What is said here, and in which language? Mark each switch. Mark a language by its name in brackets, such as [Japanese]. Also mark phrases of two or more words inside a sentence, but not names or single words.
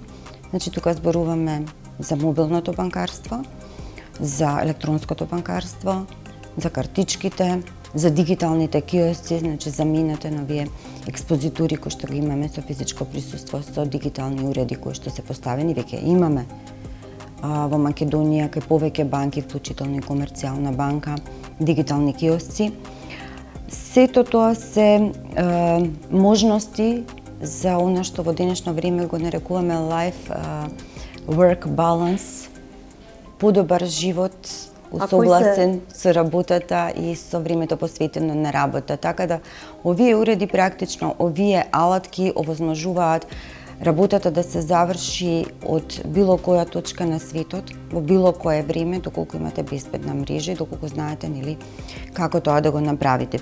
[Macedonian] Значи, тука зборуваме за мобилното банкарство, за електронското банкарство, за картичките, за дигиталните киосци, значи замената на овие експозитури кои што ги имаме со физичко присуство, со дигитални уреди кои што се поставени, веќе имаме во Македонија кај повеќе банки, вклучително и Комерцијална банка, дигитални киосци. Сето тоа се можности за она што во денешно време го нарекуваме [English] life work balance, [Macedonian] подобар живот усогласен со работата и со времето посветено на работа. Така да овие уреди практично, овие алатки овозможуваат работата да се заврши од било која точка на светот, во било кое време, доколку имате безбедна мрежа и доколку знаете нели како тоа да го направите.